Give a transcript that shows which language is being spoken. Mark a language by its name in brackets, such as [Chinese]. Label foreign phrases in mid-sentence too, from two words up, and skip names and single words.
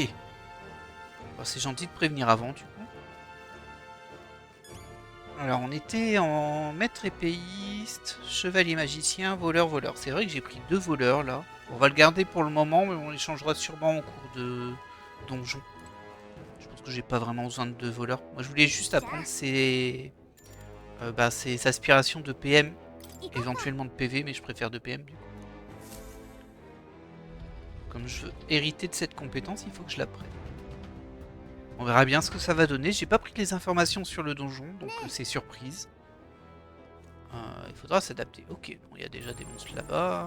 [French] Bon, c'est gentil de prévenir avant, du coup. Alors, on était en maître épéiste, chevalier magicien, voleur, voleur. C'est vrai que j'ai pris 2 voleurs, là. On va le garder pour le moment, mais on les changera sûrement au cours de donjon. Je pense que j'ai pas vraiment besoin de 2 voleurs. Moi, je voulais juste apprendre ses aspirations de PM, [Japanese] 行こうか。 [French] éventuellement de PV, mais je préfère de PM, du coup. Comme je veux hériter de cette compétence, il faut que je la prenne. On verra bien ce que ça va donner. J'ai pas pris les informations sur le donjon, donc c'est surprise. Il faudra s'adapter. Ok, bon, il y a déjà des monstres là-bas.